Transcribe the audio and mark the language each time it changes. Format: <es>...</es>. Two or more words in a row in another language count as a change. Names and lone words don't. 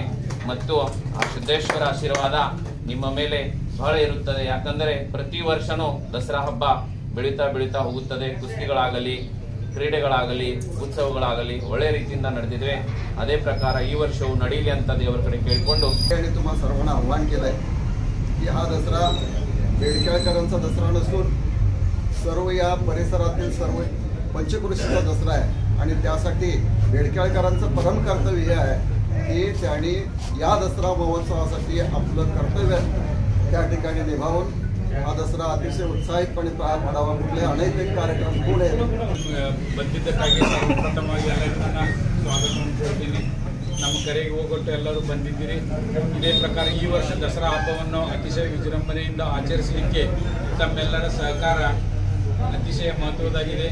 <kn>ಮತ್ತು ಆ ಸಿದ್ದೇಶ್ವರ ಆಶೀರ್ವಾದ ನಿಮ್ಮ ಮೇಲೆ ಬಹಳ ಇರುತ್ತದೆ. ಯಾಕಂದರೆ ಪ್ರತಿ ವರ್ಷನೂ ದಸರಾ ಹಬ್ಬ ಬೆಳೀತಾ ಹೋಗುತ್ತದೆ. ಕುಸ್ತಿಗಳಾಗಲಿ, ಕ್ರೀಡೆಗಳಾಗಲಿ, ಉತ್ಸವಗಳಾಗಲಿ ಒಳ್ಳೆಯ ರೀತಿಯಿಂದ ನಡೆದಿದೆ. ಅದೇ प्रकार ಈ ವರ್ಷವೂ ನಡೆಯಲಿ ಅಂತ ದೇವರ ಕಡೆ ಕೇಳಿಕೊಂಡು</kn> <mr>तुम्हा सर्वांना आव्हान केलंय की हा दसरा बेडकेळकरांचा दसरा नसून सर्व या परिसरातील सर्व पंचक्रोशीचा दसरा आहे आणि त्यासाठी बेडकेळकरांचं परम कर्तव्य हे आहे की त्यांनी या दसरा महोत्सवासाठी आपलं कर्तव्य त्या ठिकाणी निभावून हा दसरा अतिशय उत्साहितपणे पार पाडावा. कुठले अनैतिक कार्यक्रम होऊ</mr> <kn>ಬಂದಿದ್ದಕ್ಕಾಗಿ ಪ್ರಥಮವಾಗಿ ಎಲ್ಲರನ್ನ ಸ್ವಾಗತವನ್ನು ಕೋರ್ತೀನಿ. ನಮ್ಮ ಕರೆಗೆ ಹೋಗೊಟ್ಟು ಎಲ್ಲರೂ ಬಂದಿದ್ದೀರಿ. ಇದೇ ಪ್ರಕಾರ ಈ ವರ್ಷ ದಸರಾ ಹಬ್ಬವನ್ನು ಅತಿಶಯ ವಿಜೃಂಭಣೆಯಿಂದ ಆಚರಿಸಲಿಕ್ಕೆ ತಮ್ಮೆಲ್ಲರ ಸಹಕಾರ ಅತಿಶಯ ಮಹತ್ವದಾಗಿದೆ.</kn>